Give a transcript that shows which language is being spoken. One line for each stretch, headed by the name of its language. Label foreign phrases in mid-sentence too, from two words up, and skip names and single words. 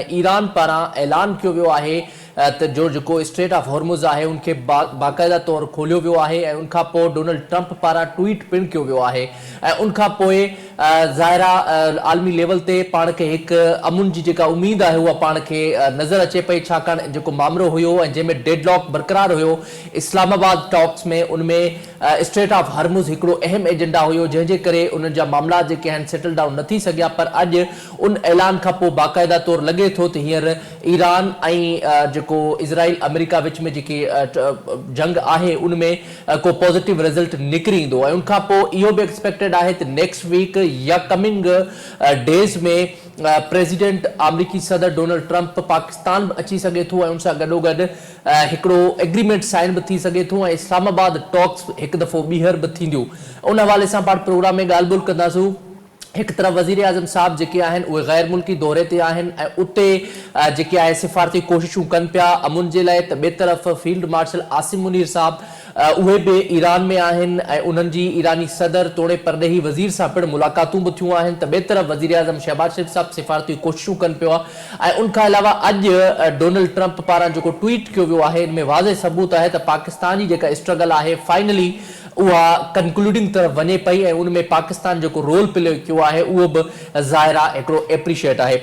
Sindhi: ईरान पारां ऐलान कयो वियो आहे त जेको स्ट्रेट ऑफ हॉर्मुज़ आहे उनखे बाक़ाइदा तौरु खोलियो वियो आहे ऐं उनखां पोइ डोनाल्ड ट्रंप पारां ट्वीट पिणु कयो वियो आहे ऐं उनखां पोइ ज़ाहिरा आलमी लेवल ते पाण खे हिकु अमुन जी जेका उमेद आहे उहा पाण खे नज़र अचे पई, छाकाणि जेको मामिलो हुयो ऐं जंहिंमें डेडलॉक बरक़रार हुयो इस्लामाबाद टॉक्स में, उनमें स्ट्रेट ऑफ हॉर्मुज़ हिकिड़ो अहम एजेंडा हुयो जंहिंजे करे उन्हनि जा मामला जेके आहिनि
English: settle down
Sindhi: न थी सघिया। पर अॼु उन ऐलान खां पोइ बाक़ाइदा तौरु लॻे थो त हींअर ईरान ऐं जेको इज़राइल अमेरिका विच में जेकी जंग आहे उनमें को
English: positive result
Sindhi: निकिरी ईंदो ऐं उनखां पोइ इहो बि एक्सपेक्टेड आहे त
English: next week
Sindhi: या
English: coming days
Sindhi: में प्रेसिडेंट अमरीकी सदर डोनाल्ड ट्रंप पाकिस्तान अची सघे थो ऐं उन सां गॾोगॾु हिकिड़ो
English: agreement sign
Sindhi: बि थी सघे थो ऐं इस्लामाबाद टॉक्स हिकु दफ़ो ॿीहर बि थींदियूं। उन हवाले सां पाण प्रोग्राम में ॻाल्हि ॿोल कंदासीं।
Urdu: ایک طرف
Sindhi: वज़ीर आज़म साहब जेके आहिनि उहे गैर मुल्की दौरे ते आहिनि ऐं उते जेके आहे सिफ़ारती कोशिशूं कनि पिया अमुन जे लाइ, त ॿिए तरफ़
English: field marshal
Sindhi: आसिम मुनीर साहब उहे बि ईरान में आहिनि ऐं उन्हनि जी ईरानी सदर तोड़े परदेही वज़ीर सां पिणु मुलाक़ातूं बि थियूं आहिनि। त ॿिए तरफ़ वज़ीर आज़म शहबाज शरीफ़ साहब सिफ़ारती कोशिशूं कनि पियो ऐं उनखां अलावा अॼु डोनाल्ड ट्रंप पारां जेको ट्वीट कयो वियो आहे इनमें वाज़े सबूत आहे त पाकिस्तान जी जेका स्ट्रगल आहे फाइनली उहा कंक्लूडिंग तरफ़ वञे पई ऐं उनमें पाकिस्तान जेको
English: role play
Sindhi: कयो आहे उहो बि ज़ाहिरा हिकिड़ो एप्रिशिएट आहे।